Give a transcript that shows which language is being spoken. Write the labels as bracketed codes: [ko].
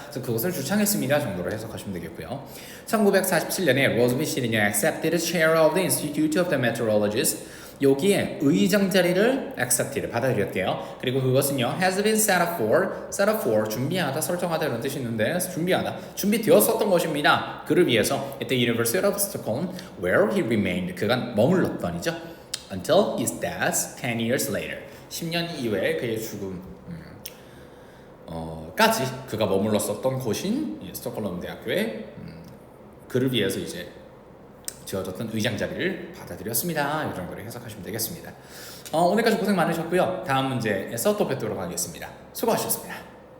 [ko] 그래서 그것을 주창했습니다 정도로 해석하시면 되겠고요. 1947년에 로즈비 씨는요 [en] accepted chair of the Institute of the Meteorologists [ko] 여기에 의장 자리를 accept를 받아들였대요. 그리고 그것은요 [en] has been set up for [ko] 준비하다, 설정하다 이런 뜻이 있는데 준비되었었던 것입니다. 그를 위해서 [en] at the University of Stockholm where he remained [ko] 그가 머물렀더니죠. [en] until his death 10 years later [ko] 10년 이후에 그의 죽음 까지 그가 머물렀었던 곳인 스톡홀름 대학교에 그를 위해서 이제 지어졌던 의장 자리를 받아들였습니다. 이 정도로 해석하시면 되겠습니다. 오늘까지 고생 많으셨고요. 다음 문제에서 또 뵙도록 하겠습니다. 수고하셨습니다.